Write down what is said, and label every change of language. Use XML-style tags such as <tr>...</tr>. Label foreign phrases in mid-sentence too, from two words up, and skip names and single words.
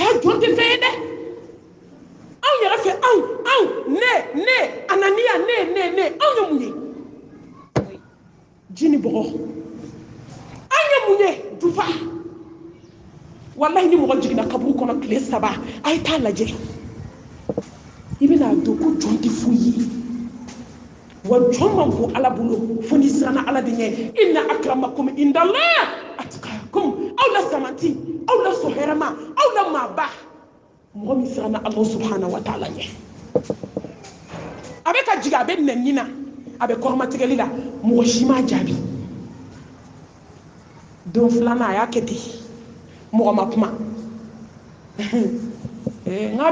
<bm>jɔn tɛ fɛn ye dɛ anw yɛrɛ fɛ anw ne ananiya ne anw ye mun ye ji ni bɔgɔ an ye mun ye dufa walahi ni mɔgɔ jiginna kaburu kɔnɔ tile 3 a ye taa lajɛ i bɛna dɔn ko jɔn tɛ foyi ye wa jɔn man bon ala bolo fo n'i siranna ala de ɲɛ</bm> <ar>إن أكرمكم عند الله أتقاكم</ar> <bm>aw la samanti aw la sohɛrɛma aw la maaba mɔgɔ min siranna ala</bm> <ar>سبحانه وتعالى</ar> <bm>ɲɛ a bɛ ka jigin a bɛ nɛni na a bɛ kɔrɔmatigɛli la mɔgɔ si m'a jaabi don filanan a y'a kɛ ten mɔgɔ ma kuma n'a</bm>